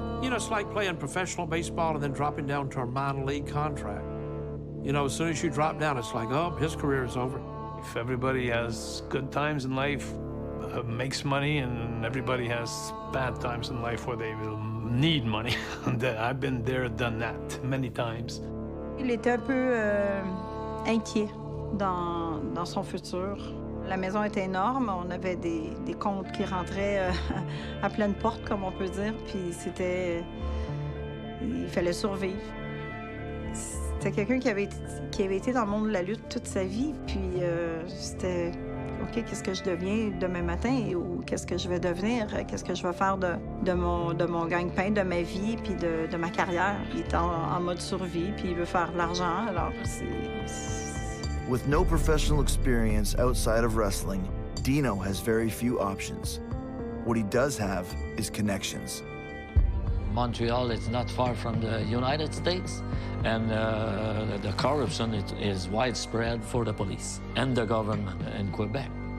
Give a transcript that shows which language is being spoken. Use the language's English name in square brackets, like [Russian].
[English] You know, it's like playing professional baseball and then dropping down to a minor league contract. You know, as soon as you drop down, it's like, oh, his career is over. If everybody has good times in life, makes money, and everybody has bad times in life where they will need money. I've been there, done that many times. [French] Il était un peu inquiet dans son futur. La maison était énorme, on avait des comptes qui rentraient à pleine porte, comme on peut dire, puis il fallait survivre. C'était quelqu'un qui avait été dans le monde de la lutte toute sa vie, puis c'était OK, qu'est-ce que je deviens demain matin, ou qu'est-ce que je vais devenir, qu'est-ce que je vais faire de mon gagne-pain, de ma vie, puis de ma carrière. Il est en mode survie, puis il veut faire de l'argent, alors c'est... [English] With no professional experience outside of wrestling, Dino has very few options. What he does have is connections. Montreal is not far from the United States, and the corruption is widespread for the police and the government in Quebec.